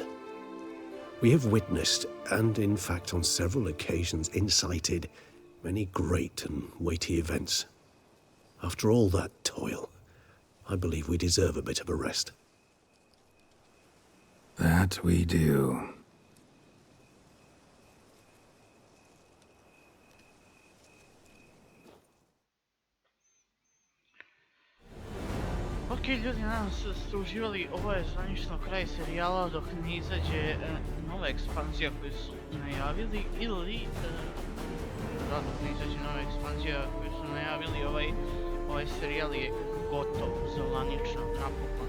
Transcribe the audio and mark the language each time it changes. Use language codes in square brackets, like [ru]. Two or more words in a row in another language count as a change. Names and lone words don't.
[en] We have witnessed, and in fact on several occasions incited, many great and weighty events. After all that toil, I believe we deserve a bit of a rest. That we do. [hr] Ok, ljudi, nadam se da ste uživali. Ovo je zvanično kraj serijala dok ne izađe nova ekspanzija koju su najavili ili dok ne izađe nova ekspanzija koju su najavili Ovaj serijal je gotov, zvanično, napokon.